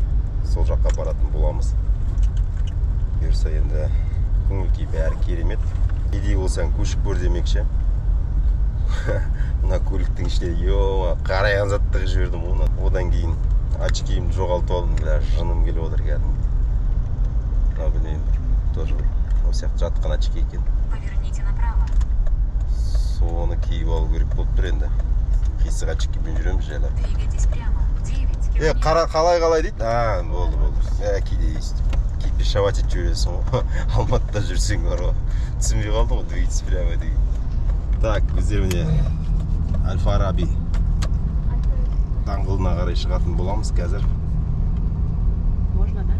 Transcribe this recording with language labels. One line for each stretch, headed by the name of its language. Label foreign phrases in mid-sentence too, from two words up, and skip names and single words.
Kazakh: Сол жаққа баратын боламыз. Бұйырса енді көңіл-күй бәрі керемет. Идей болсаң көшіп көр демекші. Мына көліктің ішінде қарайған затты жібердім оны. Одан кейін очкиімді жоғалтып алдым. Жыным келіп отыр кәдімгі.
Russian: Блин, тоже у всех
Kazakh: жатқан очки екен.
Russian: Поверните направо.
Kazakh: Соны киіп алу керек болып тұр енді. Қисық очкимен жүреміз жайлап.
Russian: Двигайтесь прямо. 9 километров.
Kazakh: Қалай дейді? Болды. Кейде пешавать етіп жүресің ғой. Алматыда жүрсең бар ғой. Түсінбей қалдым ғой,
Russian: двигайтесь прямо
Kazakh: деген. Так, біздер міне Әл-Фараби даңғылына қарай шығатын боламыз қазір.
Russian: Можно, да?